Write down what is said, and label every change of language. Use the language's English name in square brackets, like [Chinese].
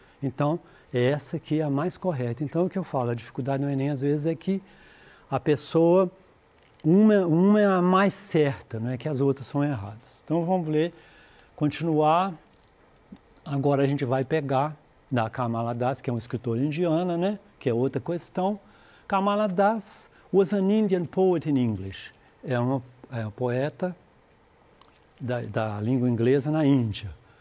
[Portuguese] Então, essa aqui é a mais correta. Então, o que eu falo, a dificuldade no Enem, às vezes, é que a pessoa, uma é a mais certa, não é que as outras são erradas. Então, vamos ler, continuar. Agora a gente vai pegar da Kamala Das, que é uma escritora indiana, né? Que é outra questão. [English] Kamala Das was an Indian poet in English. [Portuguese] É uma poeta da língua inglesa na Índia.